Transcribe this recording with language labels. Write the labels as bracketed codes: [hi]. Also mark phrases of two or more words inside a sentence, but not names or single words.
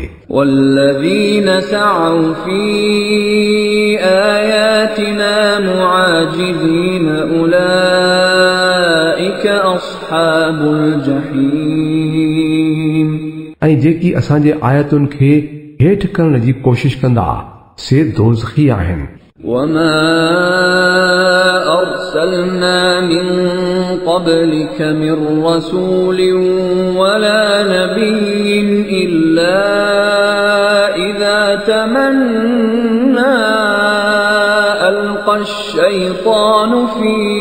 [ar] والذين سعوا في آياتنا معاجزين أولئك أصحاب الجحيم। [sd] ऐं जेकी असांजे आयतुनि खे हेठि करण जी कोशिश कंदा से दोज़खी आहिनि। [ar] وما أرسلنا من قبلك من رسول ولا نبي إلا إذا تمنى ألقى الشيطان في